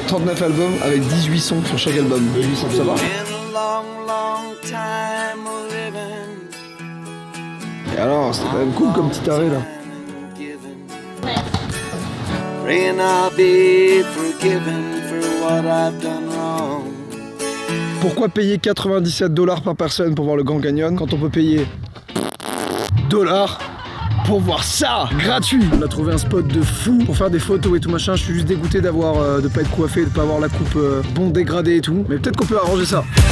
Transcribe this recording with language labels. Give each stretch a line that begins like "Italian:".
French: 39 albums avec 18 sons sur chaque album. Ça va? Et alors, c'était quand même cool comme petit arrêt là.
English: Praying I'll be forgiven for what I've done wrong.
French: Pourquoi payer 97 $ par personne pour voir le Grand Canyon quand on peut payer $ pour voir ça gratuit? On a trouvé un spot de fou pour faire des photos et tout machin. Je suis juste dégoûté d'avoir de pas être coiffé, de pas avoir la coupe bon dégradée et tout. Mais peut-être qu'on peut arranger ça.